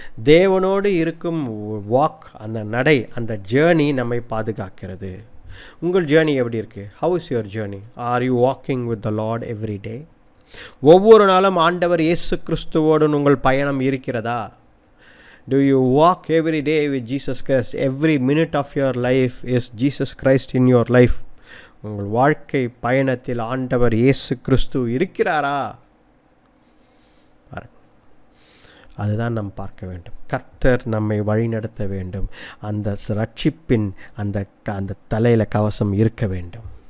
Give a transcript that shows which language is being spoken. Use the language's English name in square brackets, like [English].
[Tamil] தேவனோடு இருக்கும் வாக், அந்த நடை, அந்த ஜேர்னி நம்மை பாதுகாக்கிறது. உங்கள் ஜேர்னி எப்படி இருக்குது? [English] How is your journey? Are you walking with the Lord every day? [Tamil] ஒவ்வொரு நாளும் ஆண்டவர் இயேசு கிறிஸ்துவோடு உங்கள் பயணம் இருக்கிறதா? [English] Do you walk every day with Jesus Christ? Every minute of your life is Jesus Christ in your life. [Tamil] உங்கள் வாழ்க்கை பயணத்தில் ஆண்டவர் இயேசு கிறிஸ்து இருக்கிறாரா? அதுதான் நாம் பார்க்க வேண்டும். கர்த்தர் நம்மை வழிநடத்த வேண்டும். அந்த ரட்சிப்பின் அந்த தலையில் கவசம் இருக்க வேண்டும்.